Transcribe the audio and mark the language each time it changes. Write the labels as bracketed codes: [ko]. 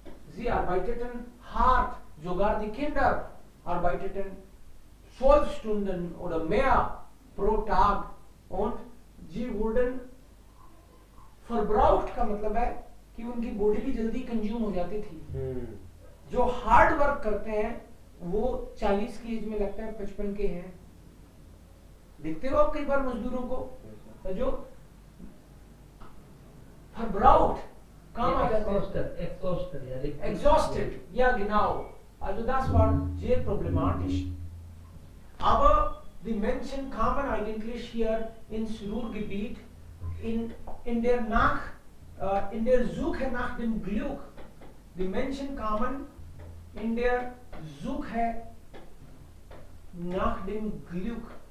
[de] Sie arbeiteten hart. Sogar die Kinder arbeiteten 12 Stunden oder mehr pro Tag und sie wurden verbraucht [hi] का मतलब है कि उनकी body भी जल्दी कंज्यूम हो जाती थी. जो हार्ड वर्क करते हैं वो 40 की एज में लगता है 55 के हैं. देखते हो आप कई बार मजदूरों को जो verbraucht काम आ जाते हैं. [de] Exhausted, ja genau. Also das war sehr problematisch. Aber die Menschen kamen eigentlich hier ins Ruhrgebiet in der Suche nach dem Glück. Die Menschen kamen in der Suche nach dem Glück.